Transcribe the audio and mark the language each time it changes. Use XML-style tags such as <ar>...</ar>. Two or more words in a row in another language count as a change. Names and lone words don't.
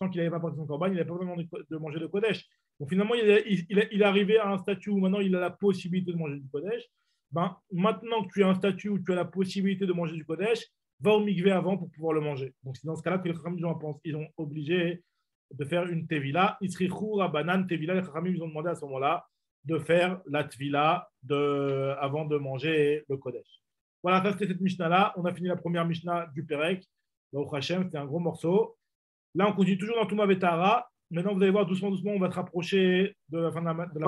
<fr>Tant qu'il n'avait pas porté son korban, il n'avait pas le droit de manger de Kodesh. Donc finalement, il est arrivé à un statut où maintenant il a la possibilité de manger du Kodesh. Maintenant que tu as un statut où tu as la possibilité de manger du Kodesh, va au mikvé avant pour pouvoir le manger. Donc c'est dans ce cas-là que les Chachamim ils ont obligé de faire une tevila.</fr> <he>הצריכו רבנן טבילה,</he> <fr>les Chachamim ils ont demandé à ce moment-là de faire la tvila avant de manger le Kodesh. Voilà, ça c'était cette Mishnah-là. On a fini la première Mishnah du Perek. Au Hachem, c'était un gros morceau. Là, on continue toujours dans</fr> <he>טומאה וטהרה.</he> <fr>Maintenant, vous allez voir, doucement, on va se rapprocher de la fin de la</fr>